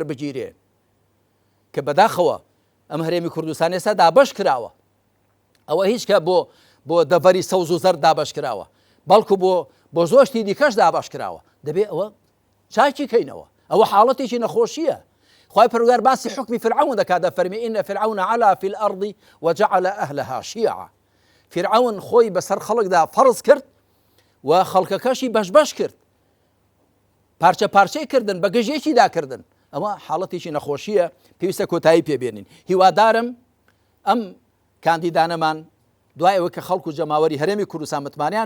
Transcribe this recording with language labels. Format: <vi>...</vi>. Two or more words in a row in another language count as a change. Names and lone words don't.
<ckb>بگیرێ کە بەداخەوە ئەم هەرێمی کوردستان ئێستا دابەش کراوە ئەوە هیچ کە بۆ دەڤەری سەوز و زەر دابەش کراوە بەڵکو بۆ زۆشتی دیکەش دابەش کراوە دەبێ ئەوە چاکی کەینەوە ئەوە حاڵەتێکی نەخۆشیە خوای پەروەردگار باسی حکمی فرعون دەکات دەفەرمی</ckb> <ar>ئینە فرعون علا فی الأرض وجعل أهلها</ar> <ckb>شیعا فرعون خۆی بەسەر خەڵکدا فەرز کرد و خەڵکەکەشی بەش کرد پارچە پارچەی کردن بە گەژێکی داکردن ئەمە حاڵەتێکی نەخۆشیە پێویستە کۆتایی پێبێنین هیوادارم ئەم کاندیدانەمان دوای ئەوە کە خەڵک و جەماوەری هەرێمی کوردستان متمانیان</ckb>